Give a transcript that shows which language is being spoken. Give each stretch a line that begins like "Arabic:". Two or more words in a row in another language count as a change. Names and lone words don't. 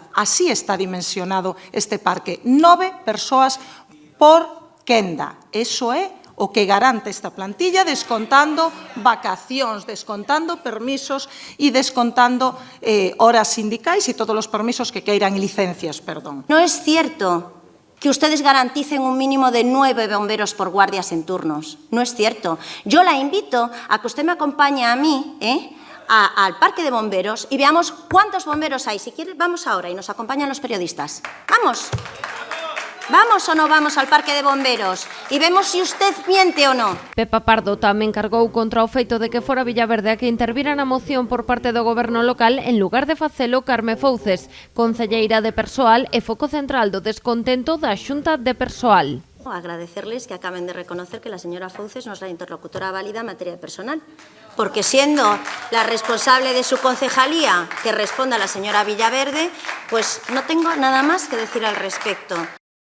Galician: Así está dimensionado este parque, 9 persoas por quenda. Eso é o que garante esta plantilla, descontando vacacións, descontando permisos e descontando horas sindicais e todos os permisos que queiran, licencias, perdón.
Spanish: No es cierto que ustedes garanticen un mínimo de 9 bomberos por guardias en turnos. No es cierto. Yo la invito a que usted me acompañe a mí, al parque de bomberos y veamos cuántos bomberos hay. Si quiere, vamos ahora y nos acompañan los periodistas. ¡Vamos! ¿Vamos o no vamos al parque de bomberos? Y vemos si usted miente o no.
Galician: Pepa Pardo tamén cargou contra o feito de que fora Villaverde a que intervira na moción por parte do Goberno local en lugar de facelo Carme Fouces, concelleira de Persoal e foco central do descontento da Xunta de Persoal.
Spanish: Agradecerles que acaben de reconocer que la señora Fouces no es la interlocutora válida en materia de personal, porque siendo la responsable de su concejalía que responda a la señora Villaverde, pues no tengo nada más que decir al respecto.